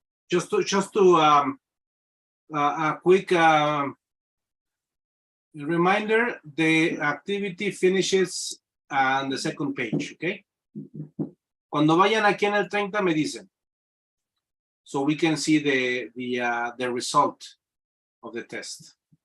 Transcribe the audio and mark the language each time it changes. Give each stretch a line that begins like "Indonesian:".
English: Just to a quick reminder, the activity finishes on the second page, okay?
Spanish: Cuando vayan aquí en el 30 me dicen.
English: So we can see the result of the test.